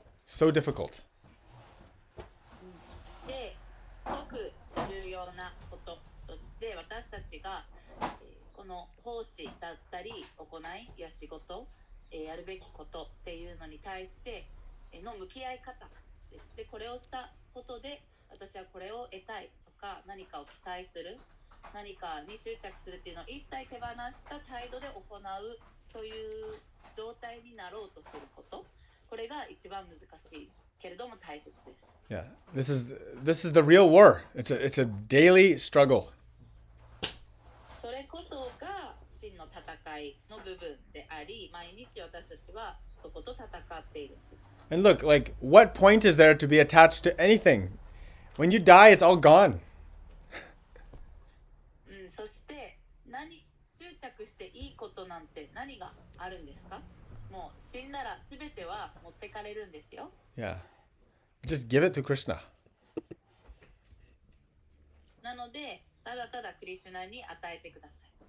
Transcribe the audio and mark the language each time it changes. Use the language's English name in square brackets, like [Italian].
[English] So difficult. [Japanese] ですごく重要なこととして、私たちがこの奉仕だったり行いや仕事、やるべきことっていうのに対しての向き合い方です。で、これをしたことで私はこれを得たいとか、何かを期待する、何かに執着するっていうのを一切手放した態度で行うという状態になろうとすること、これが一番難しいけれども大切です。 [English] Yeah, this is the real war. It's a daily struggle. [Japanese] それこそが真の戦いの部分であり、毎日私たちはそこと戦っているんです。 [English] And look, like, what point is there to be attached to anything? When you die, it's all gone. [Japanese] そして執着していいことなんて何があるんですか？もう死んだら全ては持ってかれるんですよ。 [English] Yeah. Just give it to Krishna. [Japanese] なので、ただただクリシュナに与えてください。